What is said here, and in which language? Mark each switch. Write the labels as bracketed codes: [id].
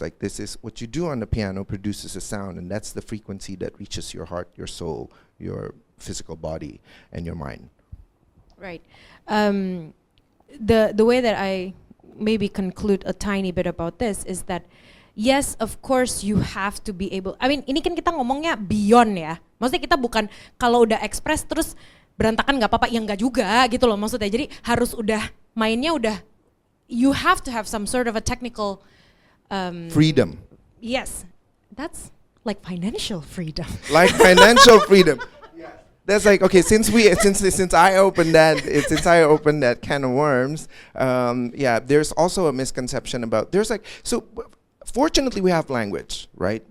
[en] Like, this is what you do on the piano produces a sound, and that's the frequency that reaches your heart, your soul, your physical body, and your mind. Right. The way that I maybe conclude a tiny bit about this is that yes, of course you have to be able. [id] I mean, ini kan kita ngomongnya beyond ya. Maksudnya kita bukan kalau udah express terus berantakan nggak apa-apa, ya nggak juga gitu loh maksudnya. Jadi harus udah mainnya udah. [en] You have to have some sort of a technical freedom. Yes, that's like financial freedom. Like financial freedom. That's like, okay, since I opened that can of worms, there's also a misconception about, fortunately we have language, right?